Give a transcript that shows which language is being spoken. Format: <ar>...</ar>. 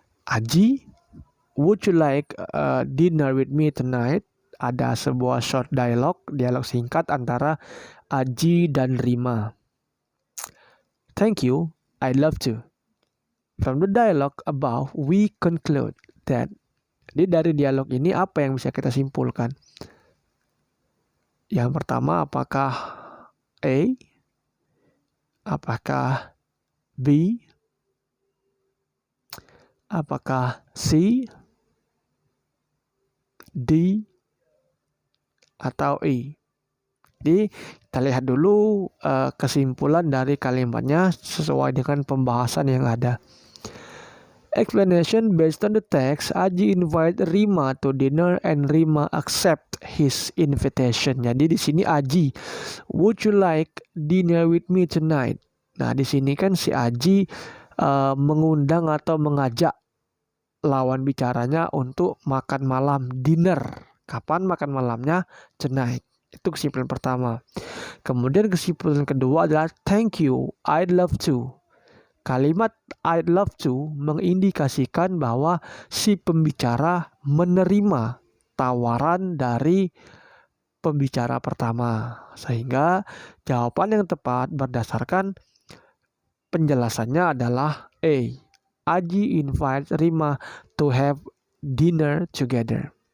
<en>Aji, would you like dinner with me tonight?</en> <id>Ada sebuah short dialog singkat antara Aji dan Rima.</id> <en>Thank you, I'd love to. From the dialogue above, we conclude that.</en> <id>Jadi dari dialog ini apa yang bisa kita simpulkan? Yang pertama, apakah A? Apakah B? Apakah C? D? Atau E? Jadi kita lihat dulu kesimpulan dari kalimatnya sesuai dengan pembahasan yang ada.</id> <en>Explanation based on the text, Aji invite Rima to dinner and Rima accept his invitation.</en> <id>Jadi di sini</id> <en>Aji, would you like dinner with me tonight?</en> <id>Nah di sini kan si Aji mengundang atau mengajak lawan bicaranya untuk makan malam, dinner. Kapan makan malamnya? Tonight. Itu kesimpulan pertama. Kemudian kesimpulan kedua adalah</id> <en>thank you, I'd love to.</en> <id>Kalimat</id> <en>I'd love to</en> <id>mengindikasikan bahwa si pembicara menerima tawaran dari pembicara pertama. Sehingga jawaban yang tepat berdasarkan penjelasannya adalah A.</id> <en>Aji invites Rima to have dinner together.</en>